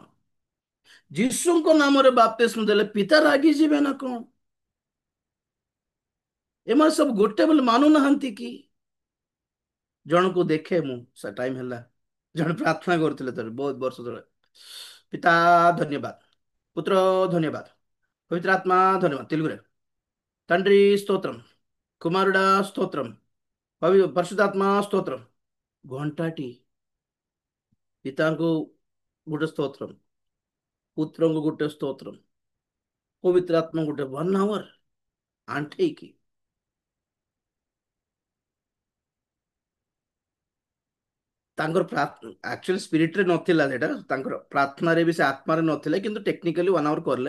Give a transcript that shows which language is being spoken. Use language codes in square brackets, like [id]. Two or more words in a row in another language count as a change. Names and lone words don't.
[or] ଯୀଶୁଙ୍କ ନାମରେ ବାପ୍ତିସ୍ମ ଦେଲେ ପିତା ରାଗିଯିବେ ନା କଣ? ଏମାନେ ସବୁ ଗୋଟେ ବୋଲି ମାନୁନାହାନ୍ତି କି? ଜଣକୁ ଦେଖେ ମୁଁ, ସେ ଟାଇମ ହେଲା, ଜଣେ ପ୍ରାର୍ଥନା କରୁଥିଲେ ଥରେ ବହୁତ ବର୍ଷ ତଳେ। ପିତା ଧନ୍ୟବାଦ, ପୁତ୍ର ଧନ୍ୟବାଦ୍, ପବିତ୍ରାତ୍ମ ଧନ୍ୟବାଦ୍, [te] తెలుగుରେ తండ్రి స్తోత్రం, కుమారుడా స్తోత్రం, పరిశుద్ధాత్మ స్తోత్రం। [or] ଘଣ୍ଟାଟି ପିତାଙ୍କୁ ଗୋଟେ ସ୍ତୋତ୍ରମ୍, ପୁତ୍ରଙ୍କୁ ଗୋଟେ ସ୍ତୋତ୍ରମ୍, ପବିତ୍ର ଆତ୍ମା ଗୋଟେ 1 hour ଆଣ୍ଠେଇକି। ତାଙ୍କର ଆକ୍ଚୁଆଲି ସ୍ପିରିଟରେ ନଥିଲା ସେଟା, ତାଙ୍କର ପ୍ରାର୍ଥନାରେ ବି ସେ ଆତ୍ମାରେ ନଥିଲେ, କିନ୍ତୁ ଟେକ୍ନିକାଲି 1 hour କଲେ।